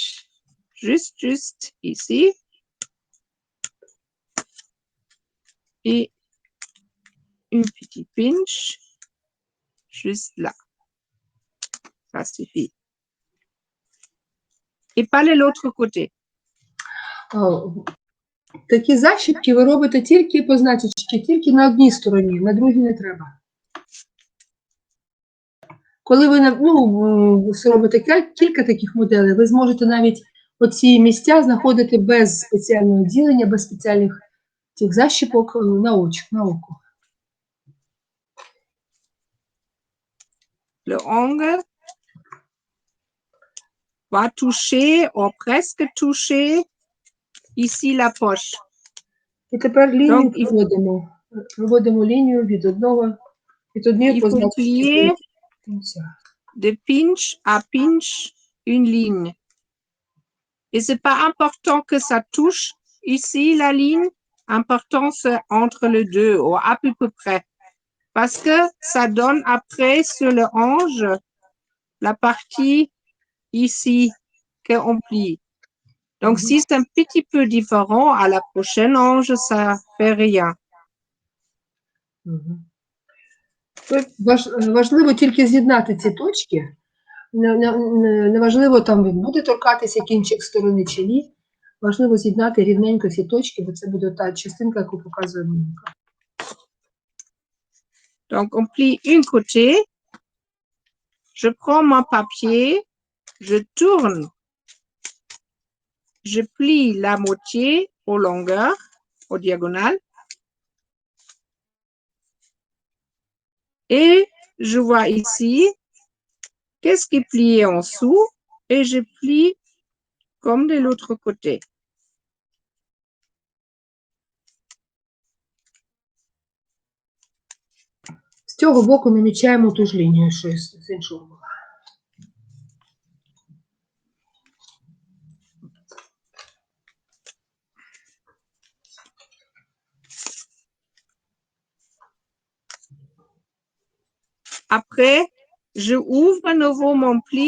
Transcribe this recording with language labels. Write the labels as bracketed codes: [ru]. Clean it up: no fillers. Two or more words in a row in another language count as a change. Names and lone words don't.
[fr] Juste ici. Et une petite pinch. Juste là. Ça suffit. Et pas de l'autre côté. [uk] Такі защіпки ви робите тільки позначечки, тільки на одній стороні, на другій не треба. Коли ви робите кілька таких моделей, ви зможете навіть оці місця знаходити без спеціального ділення, без спеціальних цих защіпок на око. [fr] Le ongle va toucher, ou presque toucher, ici la poche. [uk] І тепер лінію [fr] Donc, [uk] проводимо лінію від однієї [fr] il faut [uk] позначки [fr] plier [uk] до кінця. [fr] de pinch à pinch une ligne. Et c'est pas important que ça touche ici la ligne. Important c'est entre les deux ou à peu près. Parce que ça donne après sur le hanche la partie ici qu'on plie. Donc si c'est un petit peu différent, à la prochaine hanche, ça fait rien. [uk] Важливо тільки з'єднати ці точки. Неважливо, там він буде торкатися кінчик сторони чи ні. Важливо з'єднати рівненько ці точки, бо це буде та частинка, яку показує Моніка. [fr] Donc on plie une côté. Je prends mon papier, je tourne. Je plie la moitié aux longueurs, aux diagonales. Et je vois ici, qu'est-ce qui est plié en dessous, et je plie comme de l'autre côté. [uk] З цього боку намічаємо ту ж лінію, що з іншого боку. [fr] Après, je ouvre à nouveau mon pli.